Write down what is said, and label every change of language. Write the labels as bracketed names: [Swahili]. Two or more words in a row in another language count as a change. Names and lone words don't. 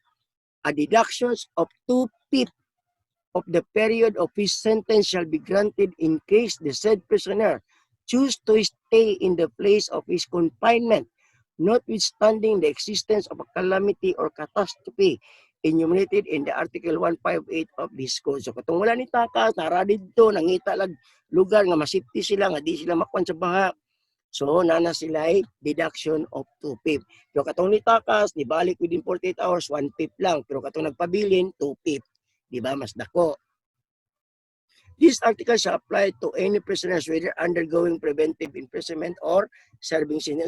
[English] A deductions of 2/5 of the period of his sentence shall be granted in case the said prisoner choose to stay in the place of his confinement, notwithstanding the existence of a calamity or catastrophe enumerated in the Article 158 of this code. [Cebuano] So katong wala ni takas, nara dito, nangita lag lugar nga masipti sila, nga di sila makuan sa baha. So nana sila ay [English] deduction of 2/5. [Cebuano] Pero katong ni takas, di balik [English] within 48 hours, [Cebuano] 1/5 lang. Pero katong nagpabilin, 2/5. Di ba? Mas dako. [English] This article shall apply to any prisoners whether undergoing preventive imprisonment or serving sentence.